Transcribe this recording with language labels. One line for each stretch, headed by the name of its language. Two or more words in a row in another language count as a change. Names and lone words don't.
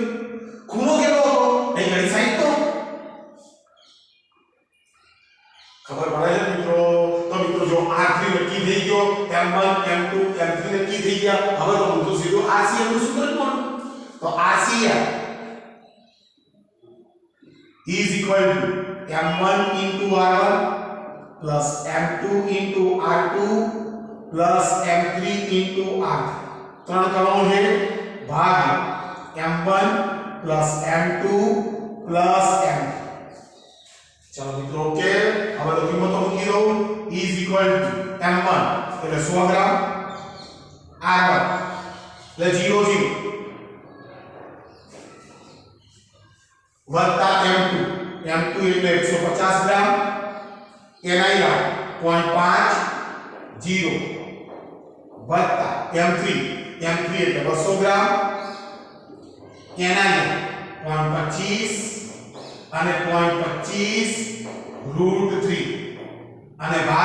Gujarati: ખૂણો કેટલો હતો? અહીં કરી 60 તો ખબર પડે છે મિત્રો. તો મિત્રો જો r3 નક્કી થઈ ગયો, m1 m2 m3 નક્કી થઈ ગયા. હવે તો હું તો સીધો RCM નું સૂત્ર કોણ તો
English: RCM is equal to m1 into r1 plus m2 into r2 plus m3 into r3.
Gujarati: ત્રણ કરવાનું છે ભાગ
English: m1 plus m2 plus m3.
Gujarati: चलो મિત્રો ઓકે. હવે તો કિંમતો મૂકી દઉં.
English: is equal to m1
Gujarati: એટલે 100 ગ્રામ, r1 એટલે 0 0 વત્તા m2 એટલે 150 ગ્રામ, ni 0.5 વત્તા m3 એટલે 200 ગ્રામ, ni 0.25 અને 0.25 √3 અને